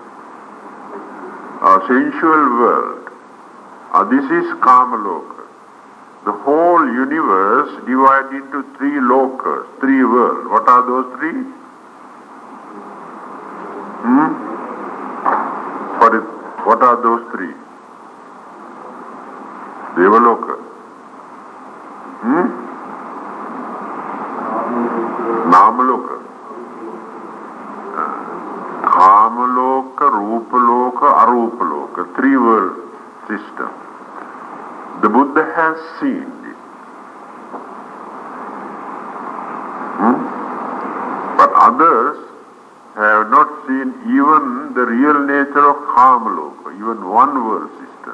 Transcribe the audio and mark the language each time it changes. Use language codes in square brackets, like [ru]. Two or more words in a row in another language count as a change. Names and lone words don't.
[en] A sensual world. This is [pi] kama loka. [en] The whole universe divided into three lokas, three worlds. What are those three? What are those three? [pi] Devaloka. Namaloka. Kamaloka, Rupaloka, Arupaloka. [en] Three world system. The Buddha has seen it. But others have not seen even the real nature of Kamaloka, even one world system.